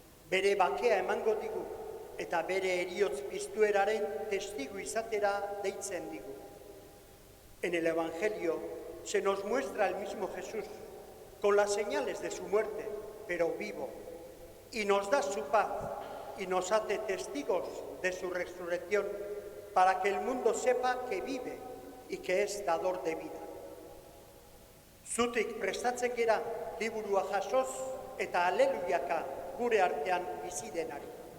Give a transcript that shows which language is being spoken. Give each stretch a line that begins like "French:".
Basque: Bere bakea emango digu eta bere heriotz piztueraren testigu izatera deitzen digu.
Spanish: En el Evangelio se nos muestra el mismo Jesús, con las señales de su muerte, pero vivo, y nos da su paz y nos hace testigos de su resurrección para que el mundo sepa que vive y que es dador de vida.
Basque: Zutik prestatzen gera liburua jasoz eta aleluyaka gure artean bizi denari.